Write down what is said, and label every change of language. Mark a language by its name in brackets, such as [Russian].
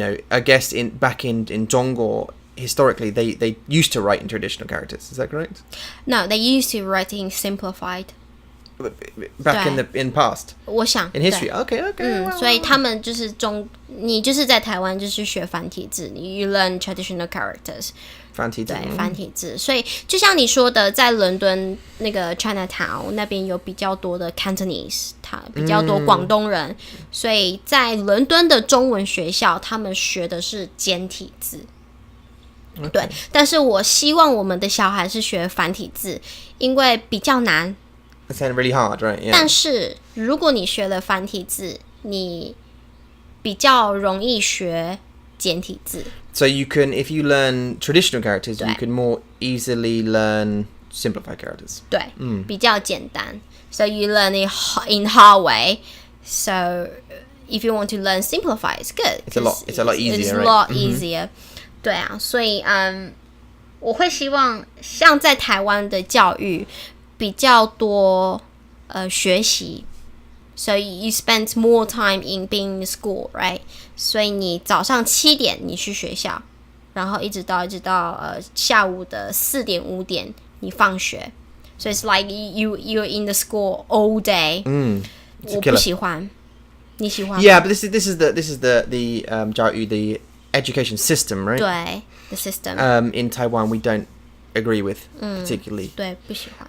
[English] I guess back in Zhongguo, historically they used to write in traditional characters. Is that correct? No, they used to write in simplified. Back in the past. [Chinese] 我想 [English] In history. Okay. [Chinese] 所以他们就是你就是在台湾就是学繁体字，你 [English] you learn traditional characters。 [Chinese] 繁体字。对，繁体字。所以就像你说的，在伦敦那个 Chinatown 那边有比较多的 Cantonese， 比较多广东人，所以在伦敦的中文学校，他们学的是简体字。对，但是我希望我们的小孩是学繁体字，因为比较难。 [English] It sounded really hard, right? Yeah. [Chinese] 但是如果你学了繁体字，你比较容易学简体字。 [English] So you can, if you learn traditional characters, you can more easily learn simplified characters. [Chinese] 对，比较简单。 [English] So you learn it in hard way. So if you want to learn simplify, it's good. It's a lot easier, It's right? a lot easier. [Chinese] 对啊，所以我会希望像在台湾的教育比较多学习。 [English] So you spend more time in being in school, right? [Chinese] 所以你早上7点你去学校，然后一直到下午的4点5点你放学。 [English] So it's like you're in the school all day. [Chinese] 我不喜欢，你喜欢吗？ [English] Yeah, but this is the 教育 the education system, right? 对 the system. In Taiwan, we don't agree with particularly. [Chinese] 对，不喜欢。